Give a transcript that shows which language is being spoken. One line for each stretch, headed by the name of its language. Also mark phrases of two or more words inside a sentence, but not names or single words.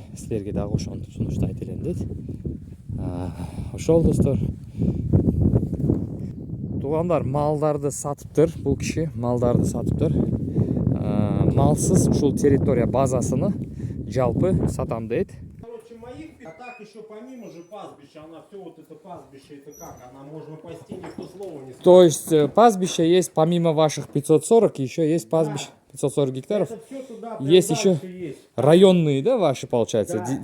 Kyrgyz: Силерге дагы ошону сунуштайт элем дейт. Ошол достор. Тугандар малдарды сатыптыр. Бул киши малдарды сатыптыр. Малсыз ушул территория базасыны жалпы сатам дейт.
Russian: Короче, моих, а так еще помимо же пастбища, она все вот это пастбище, это как? Она можно пасти, никто слова не скажет. То есть пастбища есть помимо ваших 540, еще есть пастбище 540 гектаров. Это все туда Есть еще дальше есть. районные, да, ваши, получается, Да.